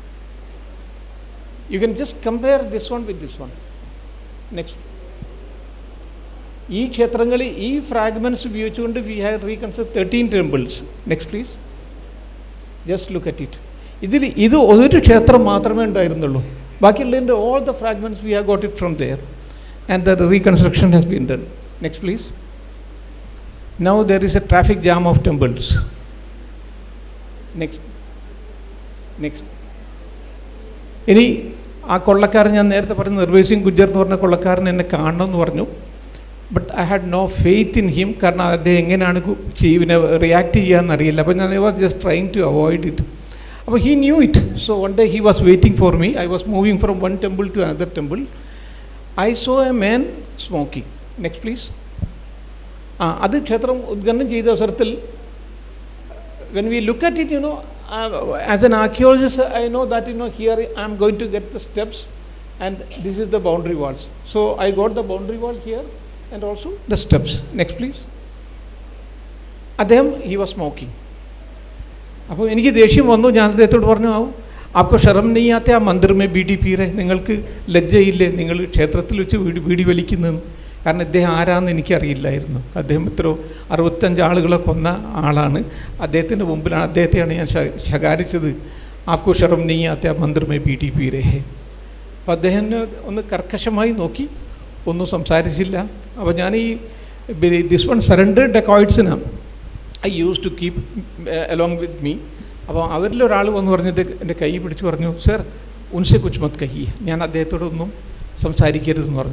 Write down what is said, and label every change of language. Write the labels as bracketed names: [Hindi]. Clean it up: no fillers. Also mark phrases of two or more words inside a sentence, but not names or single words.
[English] You can just compare this one with this one. നെക്സ്റ്റ്. [Malayalam] ഈ ക്ഷേത്രങ്ങൾ ഈ ഫ്രാഗ്മെൻറ്റ്സ് ഉപയോഗിച്ചുകൊണ്ട് [English] we have reconstruct 13 temples. Next please. Just look at it. [Malayalam] ഇത് ഒരു ക്ഷേത്രം മാത്രമേ ഉണ്ടായിരുന്നുള്ളൂ. [English] ബാക്കിയുള്ളതിൻ്റെ all the fragments we have got it from there and the reconstruction has been done. Next please. Now there is a traffic jam of temples. Next. [Malayalam] ഇനി ആ കൊള്ളക്കാരൻ ഞാൻ നേരത്തെ പറഞ്ഞ നിർവേഷ് സിംഗ് ഗുജ്ജർ എന്ന് പറഞ്ഞ കൊള്ളക്കാരൻ എന്നെ കാണണമെന്ന് പറഞ്ഞു. [English] But I had no faith in him. [Malayalam] കാരണം അദ്ദേഹം എങ്ങനെയാണ് പിന്നെ റിയാക്ട് ചെയ്യാമെന്ന് അറിയില്ല. അപ്പോൾ ഞാൻ [English] I was just trying to avoid it. അപ്പോൾ he knew it. So one day he was waiting for me. I was moving from one temple to another temple. I saw a man smoking. Next please. [Malayalam] അത് ക്ഷേത്രം ഉദ്ഘാടനം ചെയ്ത അവസരത്തിൽ [English] when we look at it, as an archaeologist, I know that here I am going to get the steps and this is the boundary walls. So I got the boundary wall here and also the steps. Next please. അദ്ദേഹം he was smoking. [Malayalam] അപ്പോൾ എനിക്ക് ദേഷ്യം വന്നു. ഞാൻ അദ്ദേഹത്തോട് പറഞ്ഞു [Hindi] आपको शर्म नहीं आते आ मंदिर में बीड़ी पी रहे, [Malayalam] നിങ്ങൾക്ക് ലജ്ജയില്ലേ നിങ്ങൾ ക്ഷേത്രത്തിൽ വെച്ച് ബീഡി വലിക്കുന്നതെന്ന്. കാരണം ഇദ്ദേഹം ആരാന്ന് എനിക്കറിയില്ലായിരുന്നു. അദ്ദേഹം 65 ആളുകളെ കൊന്ന ആളാണ്. അദ്ദേഹത്തിൻ്റെ മുമ്പിലാണ് അദ്ദേഹത്തെയാണ് ഞാൻ ശകാരിച്ചത്. [Hindi] आपको शर्म नहीं आते आ मंदिर में बीड़ी पी रहे. [Malayalam] അപ്പോൾ അദ്ദേഹം ഒന്ന് കർക്കശമായി നോക്കി, ഒന്നും സംസാരിച്ചില്ല. അപ്പോൾ ഞാൻ ഈ [English] this one surrender dacoits I use to keep along with me. [Malayalam] അപ്പോൾ അവരിലൊരാൾ വന്ന് പറഞ്ഞിട്ട് എൻ്റെ കൈ പിടിച്ച് പറഞ്ഞു, സർ [Hindi] उनसे कुछ मत कहिए, [Malayalam] ഞാൻ അദ്ദേഹത്തോടൊന്നും സംസാരിക്കരുതെന്ന് പറഞ്ഞു.